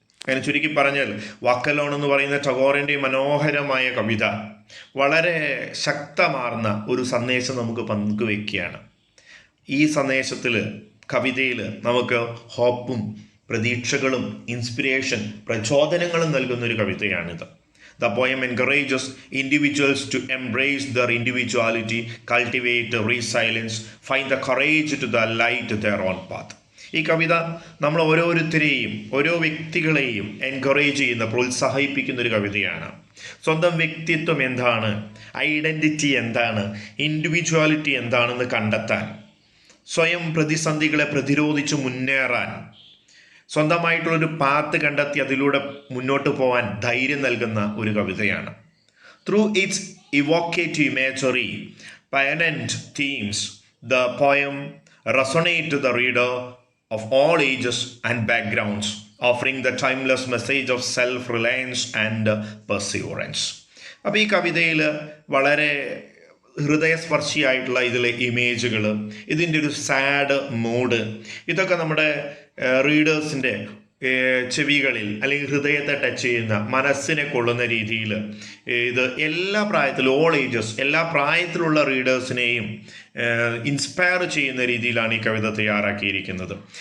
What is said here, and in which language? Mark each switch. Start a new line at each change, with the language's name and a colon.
Malayalam: അങ്ങനെ ചുരുക്കി പറഞ്ഞാൽ വാക്ക് അലോൺ എന്ന് പറയുന്ന ടാഗോറിൻ്റെ മനോഹരമായ കവിത വളരെ ശക്തമാർന്ന ഒരു സന്ദേശം നമുക്ക് പങ്കുവയ്ക്കുകയാണ്. ഈ സന്ദേശത്തിൽ, കവിതയിൽ നമുക്ക് ഹോപ്പും പ്രതീക്ഷകളും ഇൻസ്പിരേഷൻ, പ്രചോദനങ്ങളും നൽകുന്നൊരു കവിതയാണിത്.
English: The poem encourages individuals to embrace their individuality, cultivate resilience, find the courage to the light their own path.
Malayalam: ഈ കവിത നമ്മൾ ഓരോരുത്തരെയും, ഓരോ വ്യക്തികളെയും എൻകറേജ് ചെയ്യുന്ന, പ്രോത്സാഹിപ്പിക്കുന്ന ഒരു കവിതയാണ്. സ്വന്തം വ്യക്തിത്വം എന്താണ്, ഐഡൻറ്റിറ്റി എന്താണ്, ഇൻഡിവിജ്വാലിറ്റി എന്താണെന്ന് കണ്ടെത്താൻ, സ്വയം പ്രതിസന്ധികളെ പ്രതിരോധിച്ച് മുന്നേറാൻ, സ്വന്തമായിട്ടുള്ളൊരു പാത്ത് കണ്ടെത്തി അതിലൂടെ മുന്നോട്ട് പോകാൻ ധൈര്യം നൽകുന്ന ഒരു കവിതയാണ്.
English: Through its evocative imagery, poignant themes, the poem resonate the reader of all ages and backgrounds, offering the timeless message of self-reliance and perseverance.
Malayalam: അപ്പോൾ ഈ കവിതയിൽ വളരെ ഹൃദയസ്പർശിയായിട്ടുള്ള ഇതിലെ ഇമേജുകൾ, ഇതിൻ്റെ ഒരു സാഡ് മൂഡ്, ഇതൊക്കെ നമ്മുടെ റീഡേഴ്സിൻ്റെ ചെവികളിൽ അല്ലെങ്കിൽ ഹൃദയത്തെ ടച്ച് ചെയ്യുന്ന, മനസ്സിനെ കൊള്ളുന്ന രീതിയിൽ ഇത് എല്ലാ പ്രായത്തിലും,
English: all ages,
Malayalam: എല്ലാ പ്രായത്തിലുള്ള റീഡേഴ്സിനെയും ഇൻസ്പയർ ചെയ്യുന്ന രീതിയിലാണ് ഈ കവിത തയ്യാറാക്കിയിരിക്കുന്നത്.